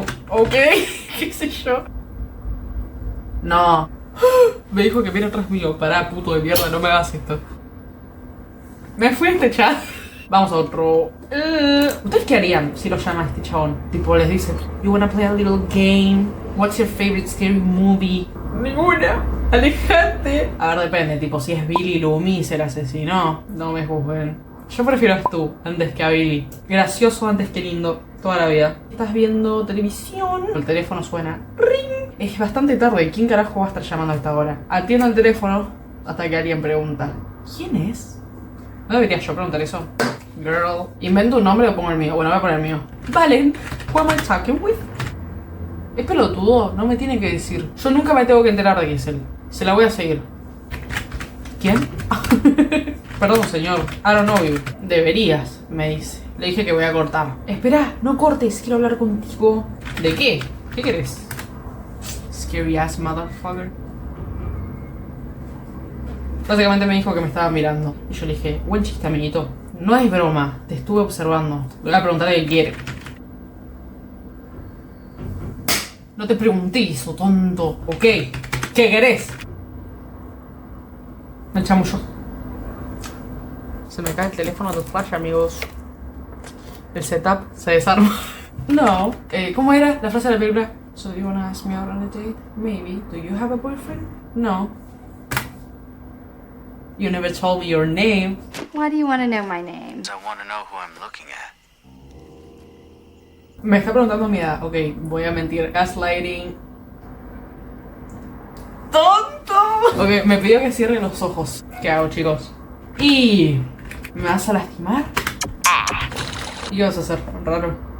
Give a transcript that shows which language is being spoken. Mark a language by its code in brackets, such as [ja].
[es] Ok, qué sé yo. No. Me dijo que viene atrás mío. Pará, puto de mierda, no me hagas esto. Me fui a este chat. Vamos a otro. ¿Ustedes qué harían si lo llama este chabón? Tipo, les dice: [en] You wanna play a little game? What's your favorite scary movie? [es] Ninguna. Alejate. A ver, depende. Tipo, si es Billy Loomis el asesino, no me juzguen. Yo prefiero a Stu antes que a Billy. Gracioso antes que lindo. Toda la vida. Estás viendo televisión. El teléfono suena. Ring. Es bastante tarde. ¿Quién carajo va a estar llamando a esta hora? Atiendo el teléfono hasta que alguien pregunta: ¿quién es? ¿No debería yo preguntar eso? Girl. ¿Invento un nombre o pongo el mío? Bueno, voy a poner el mío. [en] Valen, who am I talking with? [es] Es pelotudo, no me tiene que decir. Yo nunca me tengo que enterar de quién es él. Se la voy a seguir. ¿Quién? Perdón, señor. [en] I don't know you. [es] Deberías, me dice. Le dije que voy a cortar. Espera, no cortes, quiero hablar contigo. ¿De qué? ¿Qué querés? [en] Scary ass motherfucker. [es] Básicamente me dijo que me estaba mirando. Y yo le dije: buen chiste, amiguito. No es broma, te estuve observando. Le voy a preguntar qué quiere. No te pregunté eso, tonto. Ok, ¿qué querés? Me chamullo. Se me cae el teléfono de flash, amigos. El setup se desarma. No. ¿Cómo era la frase de la película? [en] So you wanna ask me out on a date? Maybe. Do you have a boyfriend? No. You never told me your name. Why do you want to know my name? I want to know who I'm looking at. [es] Me está preguntando mi edad. Ok, voy a mentir. Gaslighting. ¡Tonto! Ok, me pidió que cierre los ojos. ¿Qué hago, chicos? ¿Y me vas a lastimar? ¿Y qué vas a hacer? Raro.